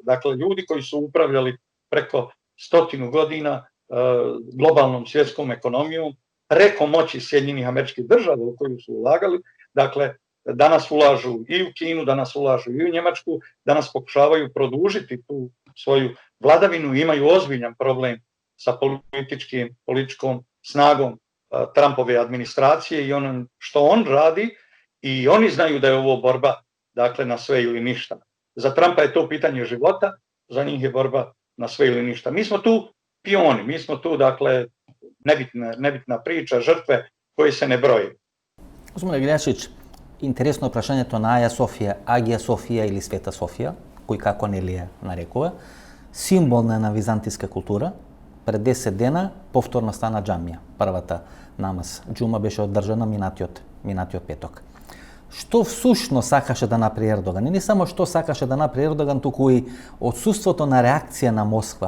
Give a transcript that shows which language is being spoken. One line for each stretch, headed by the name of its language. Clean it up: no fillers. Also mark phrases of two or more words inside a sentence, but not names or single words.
Bosnian: Dakle, ljudi koji su upravljali preko 100 godina globalnom svjetskom ekonomijom, preko moći Sjedinjenih Američkih Država u koju su ulagali, dakle, danas ulažu i u Kinu, danas ulažu i u Njemačku, danas pokušavaju produžiti tu svoju vladavinu, imaju ozbiljan problem sa političkom snagom Trumpove administracije i ono što on radi i oni znaju da je ovo borba, dakle, na sve ili ništa. Za Trumpa je to pitanje života, za njih je borba na sve ili ništa. Mi smo tu pioni, mi smo tu, dakle, nebitna priča, žrtve koje se ne broje. Gospodine Gljašić,
Macedonian: интересно прашањето на Аја Софија, Агија Софија или Света Софија, кој како не ли ја нарекува, символ на византијска култура. Пред 10 дена повторно стана џамија. Првата намаз џума беше одржана минатиот петок. Што всушно сакаше да направи Ердоган? И не само што сакаше да направи Ердоган, туку и отсуството на реакција на Москва.